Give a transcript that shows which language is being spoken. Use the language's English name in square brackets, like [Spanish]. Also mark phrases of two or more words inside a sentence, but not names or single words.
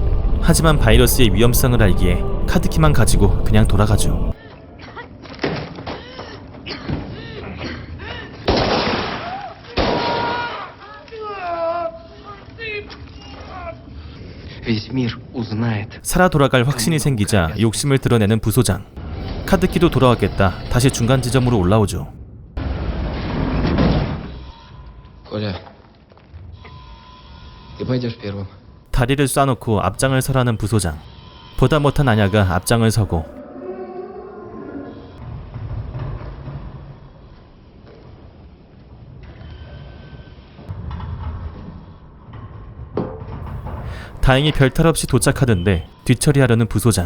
[Korean] 하지만 바이러스의 위험성을 알기에 카드키만 가지고 그냥 돌아가죠. [Russian] Весь мир узнает. [Korean] 살아 돌아갈 확신이 생기자 욕심을 드러내는 부소장. 카드키도 돌아왔겠다. 다시 중간 지점으로 올라오죠. [Russian] Коля, ты пойдешь первым. [Korean] 다리를 쏴놓고 앞장을 서라는 부소장. 보다 못한 아냐가 앞장을 서고, 다행히 별탈 없이 도착하던데 뒤처리하려는 부소장.